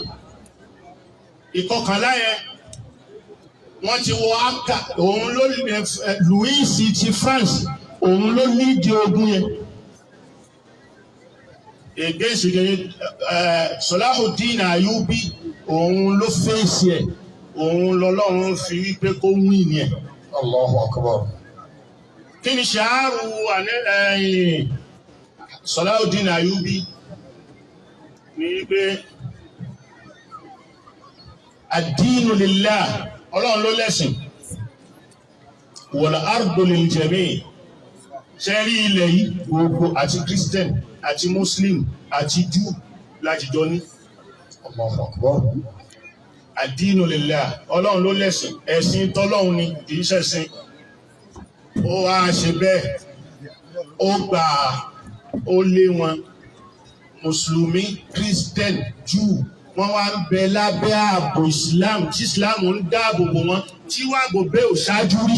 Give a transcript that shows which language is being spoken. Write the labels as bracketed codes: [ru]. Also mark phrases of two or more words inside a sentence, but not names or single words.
[yo] yẹn wọ́n ti wọ aka, òun ló Louis ti France, òun ló lídì ogun yẹn against Salahuddin Ayubi, òun ló fèsì ẹ̀, òun lọ́lọ́run fi wípé kó win yẹn. [ar] الله أكبر. [yo] Kí ni ṣàárù Salahuddin Ayubi ní pé [ar] الدين لله, [yo] Ọlọ́run ló lẹ́sìn, [ar] والأرض للجميع'. [yo] Ṣé rí ilẹ̀ yìí gbogbo àti Christian àti Muslim àti Jew láti jọ ní. [ar] الله أكبر. الدين لله, [yo] Ọlọ́run ló lẹ́sìn, ẹ̀sìn tọ́lọ́run ni kì í ṣẹ̀sìn. Ó wá ṣe bẹ́ẹ̀, ó gbà, ó lé wọn Mùsùlùmí, Christian, Jew, wọ́n wá ń bẹ lábẹ́ ààbò Islam tí Islam ń dáàbò bò wọn tí wàá bò bẹ́ẹ̀ ò ṣáájú rí.